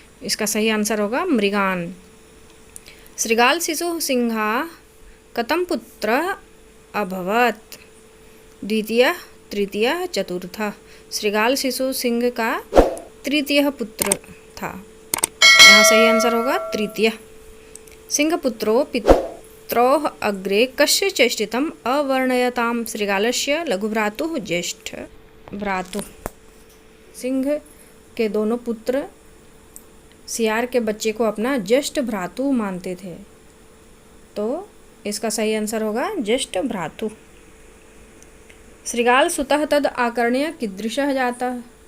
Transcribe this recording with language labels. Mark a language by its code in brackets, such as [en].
[hi] इसका सही आंसर होगा मृगान। [sa] श्रृगाल शिशु सिंहा कथम पुत्र अभवत। द्वितीय, तृतीय, चतुर्थ। [hi] श्रृगाल शिशु सिंह का तृतीय पुत्र था। यहाँ सही आंसर होगा तृतीय। [sa] सिंह पुत्रो पित्रोः अग्रे कस्य चेष्टितम् अवर्णयताम्। श्रृगालस्य लघुभ्रातुः ज्येष्ठ भ्रातुः। [hi] सिंह के दोनों पुत्र सियार के बच्चे को अपना ज्येष्ठ भ्रातु मानते थे। तो इसका सही आंसर होगा ज्येष्ठ भ्रातु। [sa] श्रृगाल सुतः तद आकर्ण्य कीदृशः जातः।